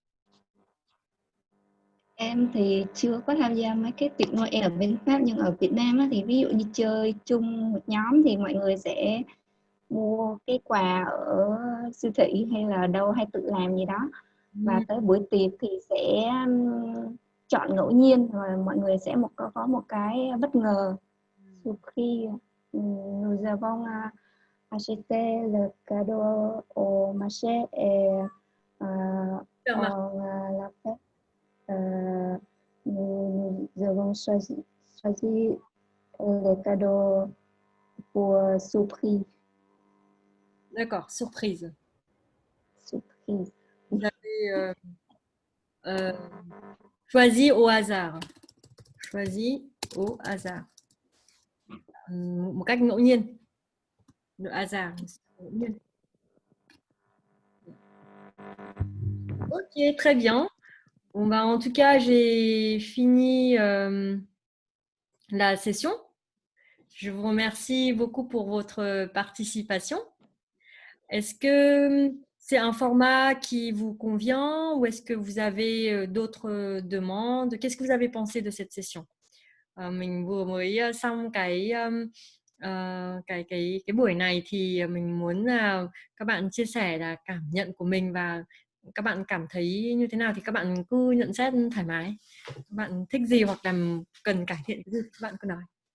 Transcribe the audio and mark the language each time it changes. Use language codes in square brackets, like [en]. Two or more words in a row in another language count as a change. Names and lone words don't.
[vi] Em thì chưa có tham gia mấy cái tiệc Noel ở bên Pháp, nhưng ở Việt Nam á, thì ví dụ như chơi chung một nhóm thì mọi người sẽ mua cái quà ở siêu thị hay là đâu, hay tự làm gì đó, và tới buổi tiệc thì sẽ chọn ngẫu nhiên, và mọi người sẽ có một cái bất ngờ. [fr] Surprise. Nous avons acheté le cadeau au marché et on l'a fait. Nous avons choisi les cadeaux pour surprise. D'accord, surprise. Surprise. Vous avez choisi au hasard. Choisi au hasard. [vi] Một cách ngẫu nhiên. [fr] Le hasard. [vi] Ngẫu nhiên. [fr] Ok, très bien. Bon, bah, en tout cas, j'ai fini la session. Je vous remercie beaucoup pour votre participation. Est-ce que c'est un format qui vous convient ou est-ce que vous avez d'autres demandes? Qu'est-ce que vous avez pensé de cette session? [vi] Mình vừa mới xong cái buổi này thì mình muốn các bạn chia sẻ là cảm nhận của mình và các bạn cảm thấy như thế nào thì các bạn cứ nhận xét thoải mái. Các bạn thích gì hoặc là cần cải thiện cái gì các bạn cứ nói.